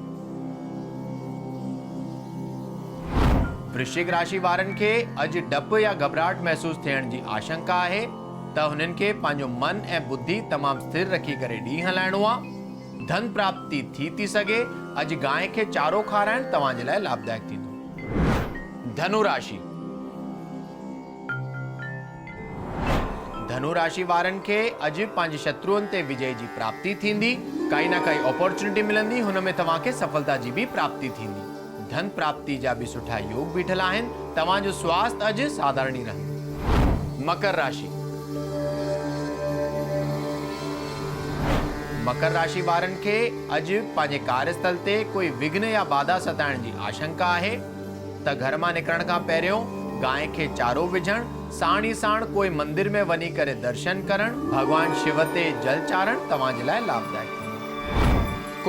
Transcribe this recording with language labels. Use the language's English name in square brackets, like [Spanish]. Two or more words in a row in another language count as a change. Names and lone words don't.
[Sindhi] वृश्चिक राशि वारनि खे अॼु डप या घबराहट महसूस थियण जी आशंका आहे, त हुननि खे पंहिंजो मन ऐं बुद्धि तमामु स्थिर रखी करे ॾींहुं हलाइणो आहे। धन प्राप्ति थी सघे। अॼु गांइ खे चारो खाराइण तव्हां जे लाइ लाभदायक थींदो। धनु राशि। धनु राशि वारनि खे अॼु पंहिंजे शत्रुअनि ते विजय जी प्राप्ति थींदी। काई न काई अपॉर्चुनिटी मिलंदी, हुन में तव्हांखे सफलता जी बि प्राप्ति थींदी। धन प्राप्ति जा बि सुठा योग बीठल आहिनि। तव्हांजो स्वास्थ्य अॼु साधारण ई रहंदो। मकर राशि। मकर राशि वारनि खे अॼु पंहिंजे कार्यस्थल ते कोई विघ्न या बाधा सताइण जी आशंका आहे, त घर मां निकिरण खां पहिरियों गांइ खे चारो विझण, साण ई साण कोई मंदिर में वञी करे दर्शन करण, भगवान शिव ते जल चाढ़ण तव्हां जे लाइ लाभदायक थींदो।